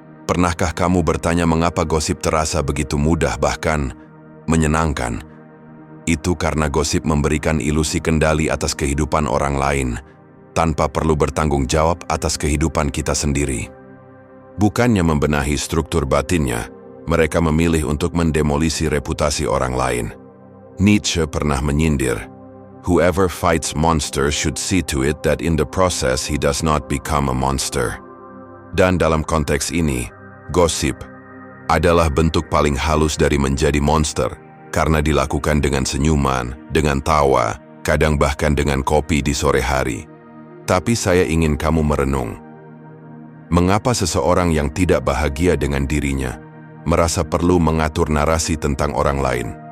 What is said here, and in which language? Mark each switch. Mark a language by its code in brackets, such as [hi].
[id] Pernahkah kamu bertanya mengapa gosip terasa begitu mudah bahkan menyenangkan? Itu karena gosip memberikan ilusi kendali atas kehidupan orang lain, tanpa perlu bertanggung jawab atas kehidupan kita sendiri. Bukannya membenahi struktur batinnya, mereka memilih untuk mendemolisi reputasi orang lain. [en] Nietzsche [id] pernah menyindir, [en] "Whoever fights monsters should see to it that in the process he does not become a monster." [id] Dan dalam konteks ini, gosip adalah bentuk paling halus dari menjadi monster karena dilakukan dengan senyuman, dengan tawa, kadang bahkan dengan kopi di sore hari. Tapi saya ingin kamu merenung. Mengapa seseorang yang tidak bahagia dengan dirinya merasa perlu mengatur narasi tentang orang lain?